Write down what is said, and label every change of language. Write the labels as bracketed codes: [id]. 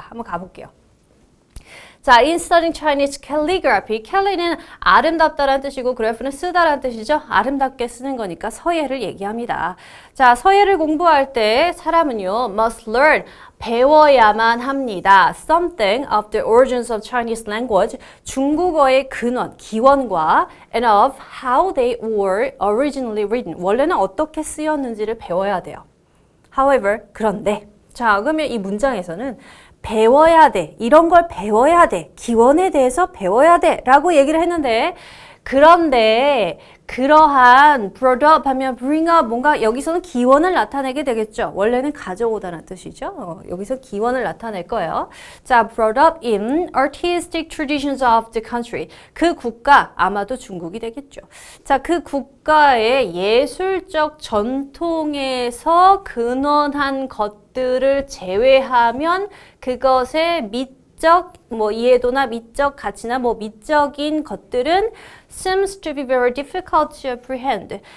[ko] 한번 가볼게요. 자, [en] in studying Chinese calligraphy, [ko] 캘리는 아름답다라는 뜻이고 그래프는 쓰다라는 뜻이죠. 아름답게 쓰는 거니까 서예를 얘기합니다. 자, 서예를 공부할 때 사람은요, [en] must learn, [ko] 배워야만 합니다. [en] Something of the origins of Chinese language, [ko] 중국어의 근원, 기원과 [en] and of how they were originally written, [ko] 원래는 어떻게 쓰였는지를 배워야 돼요. However, 그런데 자, 그러면 이 문장에서는 배워야 돼. 이런 걸 배워야 돼. 기원에 대해서 배워야 돼. 라고 얘기를 했는데 그런데 그러한 brought up 하면 bring up 뭔가 여기서는 기원을 나타내게 되겠죠. 원래는 가져오다는 뜻이죠. 여기서 기원을 나타낼 거예요. [en] 자, brought up in artistic traditions of the country. [ko] 그 국가 아마도 중국이 되겠죠. 자, 그 국가의 예술적 전통에서 근원한 것들을 제외하면 그것의 미적 이해도나 미적 가치나 미적인 것들은 [en] seems to be very difficult to apprehend.